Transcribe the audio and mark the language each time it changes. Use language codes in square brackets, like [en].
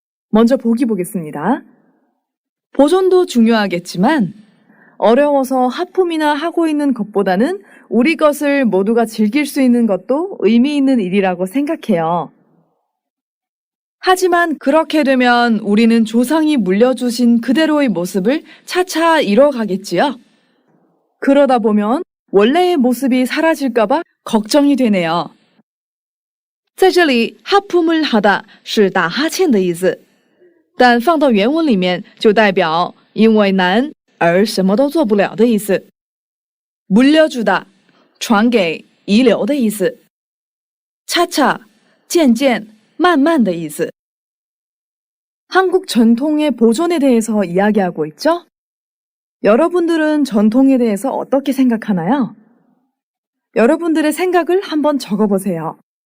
[ko] 먼저 보기 보겠습니다. 보존도 중요하겠지만 어려워서 하품이나 하고 있는 것보다는 우리 것을 모두가 즐길 수 있는 것도 의미 있는 일이라고 생각해요. 하지만 그렇게 되면 우리는 조상이 물려주신 그대로의 모습을 차차 잃어가겠지요. 그러다 보면 원래의 모습이 사라질까봐 걱정이 되네요. [zh] 在这里，哈扑姆哈达是打哈欠的意思，但放到原文里面就代表因为难而什么都做不了的意思。 [ko] 물려주다, [zh] 传给遗留的意思。 [ko] 차차, [zh] 渐渐, 慢慢的意思。 [ko] 한국 전통의 보존에 대해서 이야기하고 있죠? 여러분들은 전통에 대해서 어떻게 생각하나요? 여러분들의 생각을 한번 적어보세요.